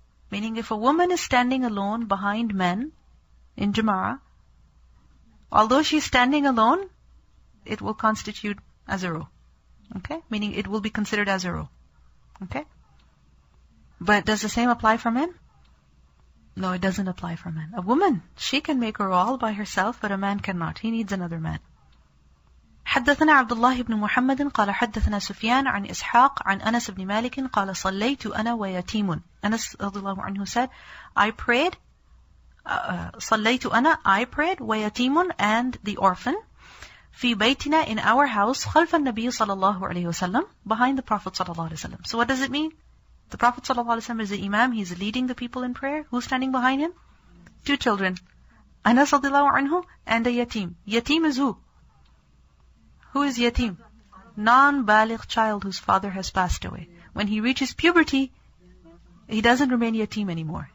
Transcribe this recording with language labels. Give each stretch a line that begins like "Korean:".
English: Meaning if a woman is standing alone behind men in Jama'ah, although she's standing alone, it will constitute as a row. Okay? Meaning it will be considered as a row. Okay? But does the same apply for men? No, it doesn't apply for men. A woman, she can make a row all by herself, but a man cannot. He needs another man.
Arabic: حدثنا عبد الله بن محمد قال حدثنا سفيان عن إسحاق عن أنس بن مالك قال صليت أنا ويتيم.
English: Anas رضي الله عنه said, I prayed,
Arabic: صليت أنا,
English: I prayed,
Arabic: ويتيم,
English: and the orphan,
Arabic: في بيتنا,
English: in our house,
Arabic: خلف النبي صلى الله عليه وسلم,
English: behind the Prophet صلى الله عليه وسلم. So what does it mean? The Prophet صلى الله عليه وسلم is the Imam, he's leading the people in prayer. Who's standing behind him? Two children. Anas رضي الله عنه and a yatim. Yatim is who? Who is yatim? Non-baligh child whose father has passed away. When he reaches puberty, he doesn't remain yatim anymore.